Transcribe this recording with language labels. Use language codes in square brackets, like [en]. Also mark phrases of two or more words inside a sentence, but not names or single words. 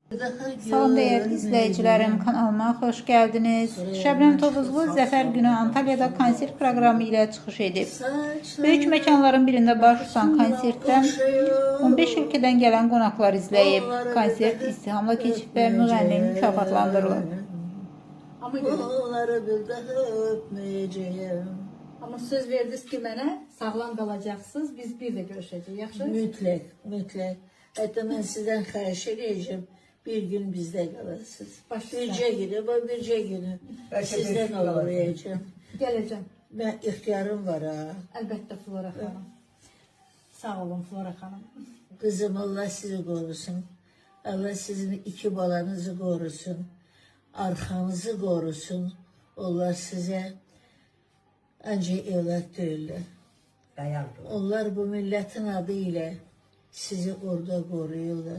[tr] Salam değerli izleyicilerim, kanalıma hoş geldiniz. [az] Şəbnəm Tovuzlu Zəfər günü Antalya'da konsert programı ilə çıxış edib. Böyük mekanların birində baş tutan konsertdən 15 ülkədən gələn qonaqlar izləyib. Konsert istihamla keçib və müğənni mükafatlandırılıb. Ama söz verdiniz ki mənə sağlam qalacaqsınız, biz bir də görüşəcəyik, yaxşı? Mütləq. Hətta mən sizdən xahiş edəcəm, bir gün bizdə qalasınız. Bircə günü sizdən olmayacağım. Gələcəm. Mən ixtiyarım var ha. Əlbəttə Flora xanım. Sağ olun Flora xanım. [tr] Kızım Allah sizi korusun. Allah sizin iki balanızı korusun. Arkanızı korusun. Onlar size ancak evlat değiller. Onlar bu milletin adıyla sizi orada koruyorlar.